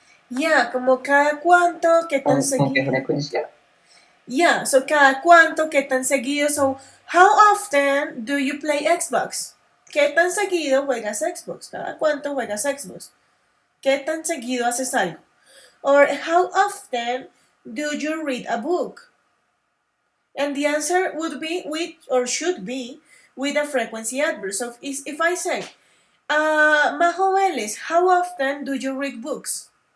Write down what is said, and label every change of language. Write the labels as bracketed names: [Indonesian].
[Spanish] Yeah, como cada cuánto, qué tan ¿Con qué seguido. frecuencia? Yeah, so cada cuánto, qué tan seguido. [English] So, how often do you play Xbox? [Spanish] ¿Qué tan seguido juegas Xbox? ¿Cada cuánto juegas Xbox? ¿Qué tan seguido haces algo? [English] Or how often do you read a book? And the answer would be with, or should be, with a frequency adverb. So if I say, Majo Vélez, how often do you read books?